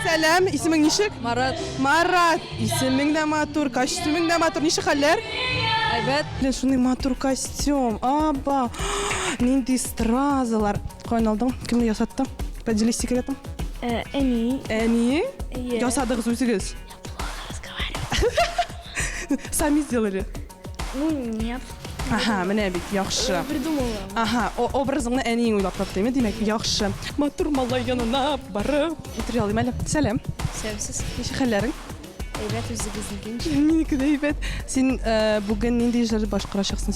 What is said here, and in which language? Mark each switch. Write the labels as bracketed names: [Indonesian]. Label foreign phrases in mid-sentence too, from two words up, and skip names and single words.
[Tatar] Сәлам, исемең ничек? Марат. Исемең дә матур, костюмең дә матур. Ничек хәлләр? Әйбәт. Шундай матур костюм. Аба. Нинди стразалар. Каян алдың? Кем ясатты? [Russian] Поделись секретом. Әни? [Tatar] Ясадыгыз үзегез. [Russian] Сами сделали. Нет. [Tatar] Аха, менә бит яхшы. [Russian] Придумала. [Tatar] Аха, образыңны әниң уйлап тапты, димәк, яхшы. Матур малай янына барып, утыр ялыйм әле. Сәлам. Сәбсез. Ничек хәлләрең? Әйбәт үзегезнең. Минеке дә әйбәт. Син бүген нинди эшләр башкарачаксың?